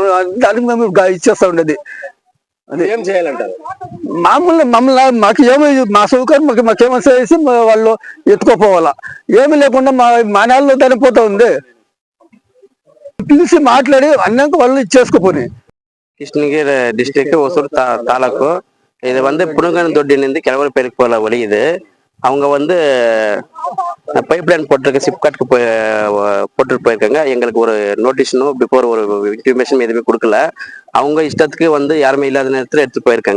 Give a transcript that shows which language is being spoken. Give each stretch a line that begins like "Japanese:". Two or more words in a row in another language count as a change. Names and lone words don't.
Telugu: దానికి మేము ఇచ్చేస్తా ఉండేది. ఏం చేయాలంటారు? మమ్మల్ని మాకు ఏమి మా సౌకర్యం మాకేమో చేసి వాళ్ళు ఎత్తుకోపోవాలా. ఏమి లేకుండా మా నెలలో చనిపోతా ఉంది. పిలిచి మాట్లాడి అన్నాక వాళ్ళు ఇచ్చేసుకోపోయి.
Tamil: கிருஷ்ணகிரி டிஸ்ட்ரிக்ட் ஒசூர் தாலுக்கு. இது புனுங்கன் தொட்டிலிருந்து கிழவர் பேருக்கு போல வழி இது. அவங்க
English: pipe line
Tamil: போட்டிருக்க சிப்காட்க்கு போட்டுட்டு போயிருக்காங்க. எங்களுக்கு ஒரு நோட்டீஸனும் பிஃபோர் ஒரு இன்ஃபர்மேஷன் எதுவுமே கொடுக்கல. அவங்க இஷ்டத்துக்கு யாருமே இல்லாத நேரத்தில் எடுத்துட்டு போயிருக்காங்க.